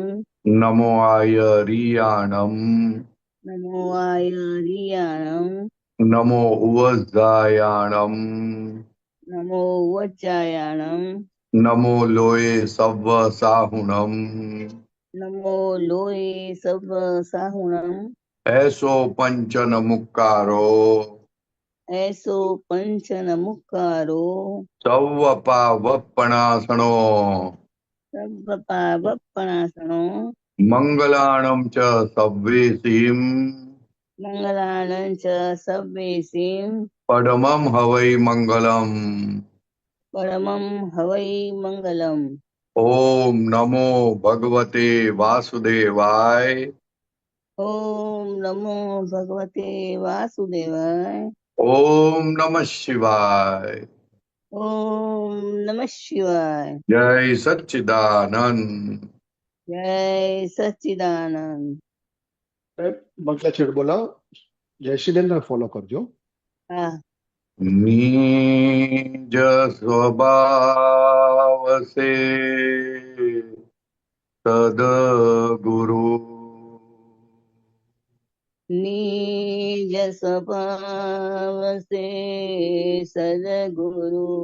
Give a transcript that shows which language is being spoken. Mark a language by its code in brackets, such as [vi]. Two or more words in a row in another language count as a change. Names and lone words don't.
[pra] नमो आयरियाणम। नमो आयर्याणं। नमो उवजायाणम। नमो वज्रायाणं। नमो लोये सव्व साहुणम। नमो लोये सब साहुणं। ऐसो पंचन मुक्कारो। ऐसो पंचन मुक्कारो। सव्वपा वप्पणासनो। सब पावपणासनो। मंगलाणं च सव्वेसीं। मंगलानं च सव्वेसीं। परमं हवै मंगलम्। परमं हवै मंगलम्। [sa] ओम नमो भगवते वासुदेवाय। ओम नमो भगवते वासुदेवाय। ओम नमः शिवाय। ओम नमः शिवाय। जय सच्चिदानंद। जय सच्चिदानंद। [gu] બંકલા છેડ બોલો. જયશ્રીબેન ફોલો કરજો. હા. [hi] निज स्वभाव से सद्गुरु। निज स्वभाव से सद्गुरु।